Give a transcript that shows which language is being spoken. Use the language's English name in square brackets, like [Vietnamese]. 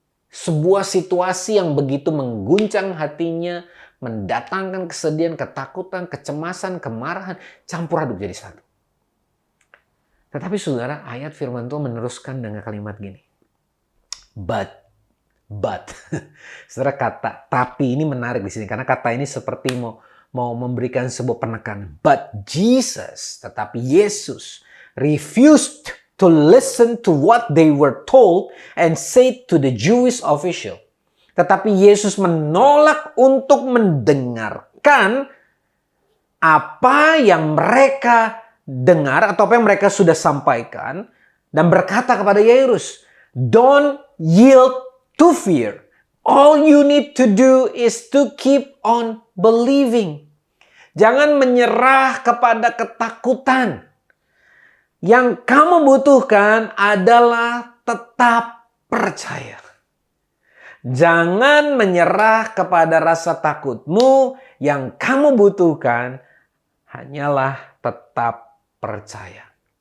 [Indonesian] Sebuah situasi yang begitu mengguncang hatinya, mendatangkan kesedihan, ketakutan, kecemasan, kemarahan, campur aduk jadi satu. Tetapi saudara, ayat firman Tuhan meneruskan dengan kalimat gini. [English] But. [Indonesian] Saudara, kata tapi ini menarik di sini karena kata ini seperti mau memberikan sebuah penekanan. [English] But Jesus, [Indonesian] tetapi Yesus [English] refused to listen to what they were told and said to the Jewish official. [Indonesian] Tetapi Yesus menolak untuk mendengarkan apa yang mereka dengar atau apa yang mereka sudah sampaikan dan berkata kepada Yairus, [English] don't yield to fear. All you need to do is to keep on believing. [Indonesian] Jangan menyerah kepada ketakutan. Yang kamu butuhkan adalah tetap percaya. Jangan menyerah kepada rasa takutmu. Yang kamu butuhkan hanyalah tetap percaya.